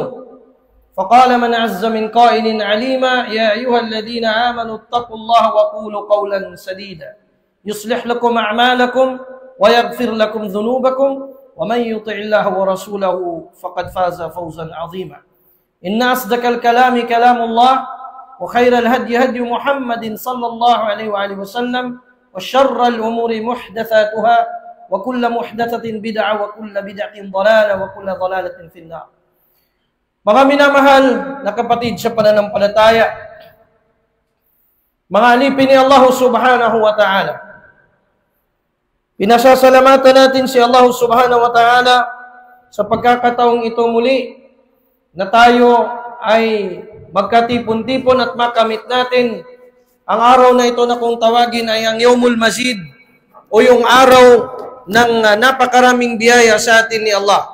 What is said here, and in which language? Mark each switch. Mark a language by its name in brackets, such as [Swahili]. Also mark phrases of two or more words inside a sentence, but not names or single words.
[Arabic] فقال من عز من قائل عليما يا أيها الذين آمنوا اتقوا الله وقولوا قولا سديدا يصلح لكم أعمالكم ويغفر لكم ذنوبكم ومن يطع الله ورسوله فقد فاز فوزا عظيما. إن أصدق الكلام كلام الله وخير الهدي هدي محمد صلى الله عليه وآله وسلم وشر الأمور محدثاتها وكل محدثة بدعة وكل بدعة ضلالة وكل ضلالة في النار. [Filipino] Mga minamahal na kapatid sa pananampalataya, mga alipin ni Allah [Arabic] سبحانه وتعالى, [Filipino] pinasasalamatan natin si Allah [Arabic] سبحانه وتعالى [Filipino] sa pagkakataong ito muli na tayo ay magkatipon-tipon at makamit natin ang araw na ito na kung tawagin ay ang [Arabic] يوم المزيد [Filipino] o yung araw ng napakaraming biyaya sa atin ni Allah.